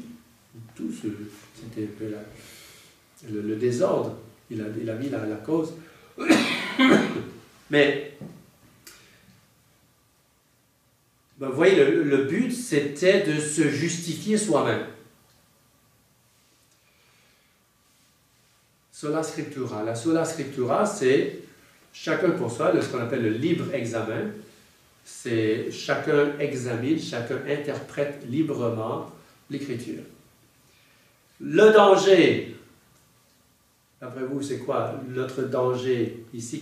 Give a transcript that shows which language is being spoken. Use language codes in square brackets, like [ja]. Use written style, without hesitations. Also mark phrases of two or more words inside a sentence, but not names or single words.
[fr] Tous, c'était un peu le désordre. Il a mis la cause. Mais, ben, vous voyez, le but, c'était de se justifier soi-même. [la] Sola scriptura. La sola scriptura, [fr] c'est chacun pour soi, ce qu'on appelle le libre examen. C'est chacun examine, chacun interprète librement l'Écriture. Le danger, d'après vous, c'est quoi notre danger ici?